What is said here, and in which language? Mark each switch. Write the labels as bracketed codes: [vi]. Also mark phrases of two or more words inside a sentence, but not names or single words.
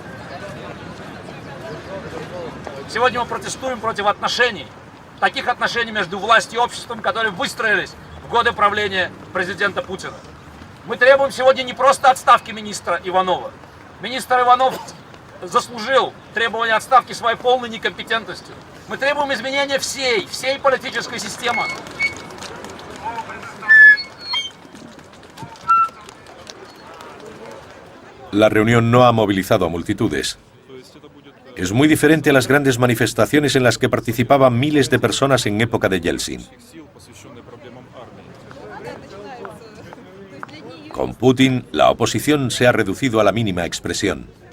[ru] Сегодня мы протестуем против отношений, таких отношений между властью и обществом, которые выстроились в годы правления президента Путина. Мы требуем сегодня не просто отставки министра Иванова. Министр Иванов заслужил требования отставки своей полной некомпетентностью. Мы требуем изменения всей политической системы. [es] La reunión no ha movilizado a multitudes. Es muy diferente a las grandes manifestaciones en las que participaban miles de personas en época de Yeltsin. Con Putin, la oposición se ha reducido a la mínima expresión.